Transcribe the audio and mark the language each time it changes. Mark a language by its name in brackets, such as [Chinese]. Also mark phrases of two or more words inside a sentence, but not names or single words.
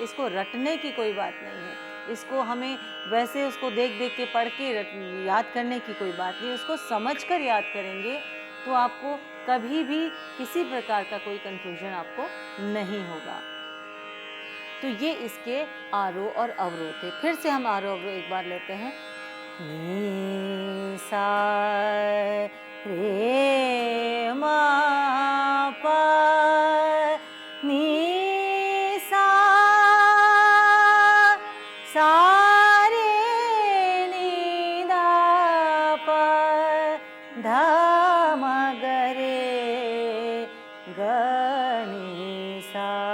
[Hindi] इसको रटने की कोई बात नहीं है, इसको हमें वैसे उसको देख देख के पढ़ के याद करने की कोई बात नहीं, उसको समझकर याद करेंगे तो आपको कभी भी किसी प्रकार का कोई कंफ्यूजन आपको नहीं होगा। तो ये इसके आरोह और अवरोह थे। फिर से हम आरोह अवरोह एक बार लेते हैं। नी सा रे मा पा नी सा सा रे नी दा पा धा म ग रे ग नी सा।